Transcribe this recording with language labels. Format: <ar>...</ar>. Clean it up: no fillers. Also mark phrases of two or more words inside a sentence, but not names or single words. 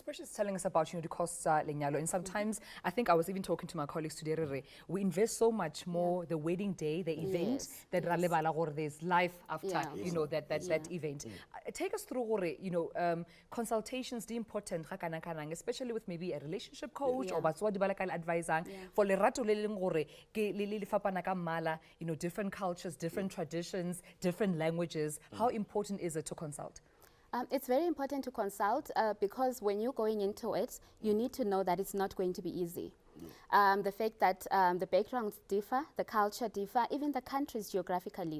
<en>Precious is telling us about, the costs, lenyalo, and sometimes I think I was even talking to my colleagues today. We invest so much more the wedding day, the event, that there's life after that event. Take us through consultations the important especially with maybe a relationship coach or</en> <tn>batswadi ba le</tn> <en>advisor for</en> <tn>lerato le leng gore ke le fapana ka mmala,</tn> <en>different cultures, different traditions, different languages. How important is it to consult? It's very important to consult because when you're going into it, you need to know that it's not going to be easy. The fact that the backgrounds differ, the culture differ, even the countries geographically.</en>